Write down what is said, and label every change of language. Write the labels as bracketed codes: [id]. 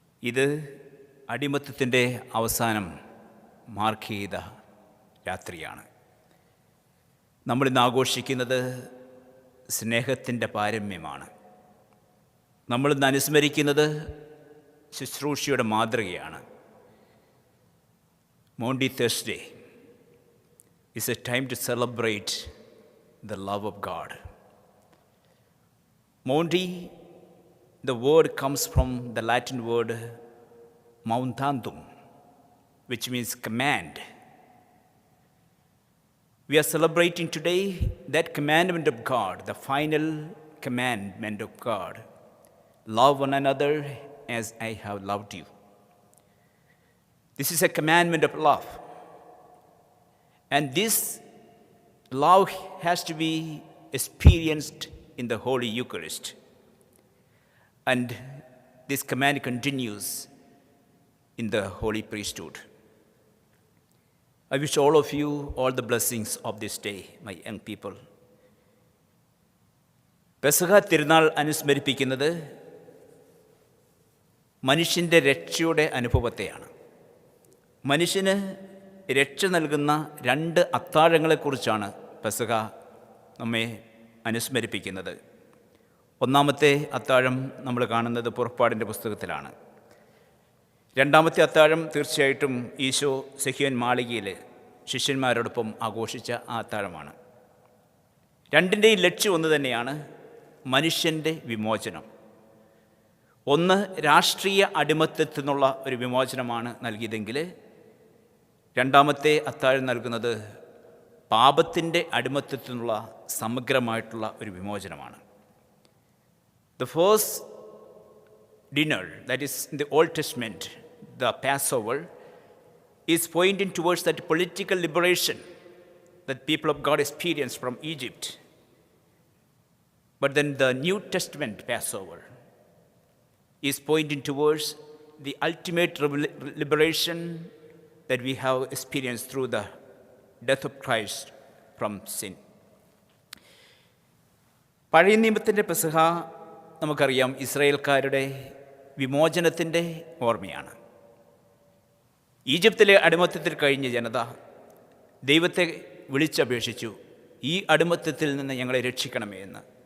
[ml] ഇത് അടിമത്തത്തിൻ്റെ അവസാനം മാർക്ക് ചെയ്ത രാത്രിയാണ്. നമ്മളിന്ന് ആഘോഷിക്കുന്നത് സ്നേഹത്തിൻ്റെ പാരമ്യമാണ്. നമ്മളിന്ന് അനുസ്മരിക്കുന്നത് ശുശ്രൂഷയുടെ മാതൃകയാണ്. [en] Maundy Thursday is a time to celebrate the love of God. Mondi, the word comes from the Latin word mountantum, which means command. We are celebrating today that commandment of God, the final commandment of God. Love one another as I have loved you. This is a commandment of love. And this love has to be experienced in the Holy Eucharist. And this command continues in the Holy Priesthood. I wish all of you all the blessings of this day, my young people. [ml] പെസഹ തിരുനാൾ അനുസ്മരിപ്പിക്കുന്നത് മനുഷ്യൻ്റെ രക്ഷയുടെ അനുഭവത്തെയാണ്. മനുഷ്യന് രക്ഷ നൽകുന്ന രണ്ട് അത്താഴങ്ങളെക്കുറിച്ചാണ് പെസഹ നമ്മെ അനുസ്മരിപ്പിക്കുന്നത്. ഒന്നാമത്തെ അത്താഴം നമ്മൾ കാണുന്നത് പുറപ്പാടിൻ്റെ പുസ്തകത്തിലാണ്. രണ്ടാമത്തെ അത്താഴം തീർച്ചയായിട്ടും ഈശോ സെഹിയോൻ മാളികയിൽ ശിഷ്യന്മാരോടൊപ്പം ആഘോഷിച്ച ആ അത്താഴമാണ്. രണ്ടിൻ്റെയും ലക്ഷ്യം ഒന്ന് തന്നെയാണ്, മനുഷ്യൻ്റെ വിമോചനം. ഒന്ന് രാഷ്ട്രീയ അടിമത്തത്തിൽ നിന്നുള്ള ഒരു വിമോചനമാണ് നൽകിയതെങ്കിൽ രണ്ടാമത്തെ അത്താഴം നൽകുന്നത് പാപത്തിൻ്റെ അടിമത്തത്തിൽ നിന്നുള്ള സമഗ്രമായിട്ടുള്ള ഒരു വിമോചനമാണ്. [en] The first dinner, that is in the Old Testament, the Passover, is pointing towards that political liberation that people of God experienced from Egypt. But then the New Testament Passover is pointing towards the ultimate liberation that we have experienced through the death of Christ from sin. [ml] പഴയ നിയമത്തിൻ്റെ പെസഹ നമുക്കറിയാം, ഇസ്രായേൽക്കാരുടെ വിമോചനത്തിൻ്റെ ഓർമ്മയാണ്. ഈജിപ്തിലെ അടിമത്തത്തിൽ കഴിഞ്ഞ ജനത ദൈവത്തെ വിളിച്ചപേക്ഷിച്ചു, ഈ അടിമത്തത്തിൽ നിന്ന് ഞങ്ങളെ രക്ഷിക്കണമേ എന്ന്.